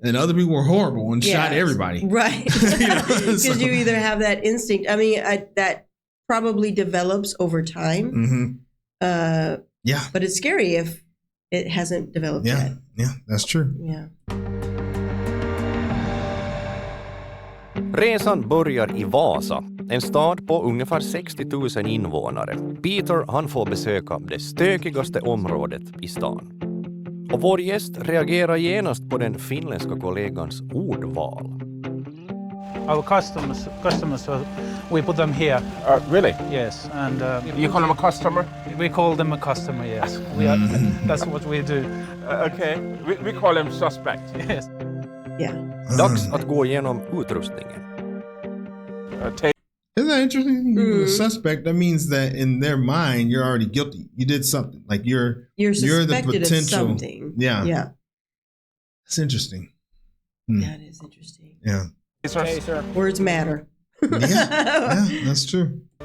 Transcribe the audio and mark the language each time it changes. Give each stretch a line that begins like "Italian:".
English: And other people were horrible and shot everybody. Right. Because you either have that instinct. I mean, that probably develops over time. Yeah. But it's scary if it hasn't developed yet. Yeah, that's true. Yeah.
Swedish: Resan börjar i Vasa, en stad på ungefär 60 000 invånare. Peter han får besöka det stökigaste området i stan. Och vår gäst reagerar genast på den finländska kollegans ordval.
English: Our customers, we put them here. Really? Yes, and you call them a customer? We call them a customer. Yes, that's what we do. Okay, we call them suspect. Yes. Yeah.
Swedish: Dags att gå igenom utrustningen.
English: Isn't that interesting? The suspect, that means that in their mind, you're already guilty. You did something. Like you're the potential. Of something. Yeah. Yeah. That's interesting. That is interesting. Yeah. Okay, sir. Words matter. yeah, that's true.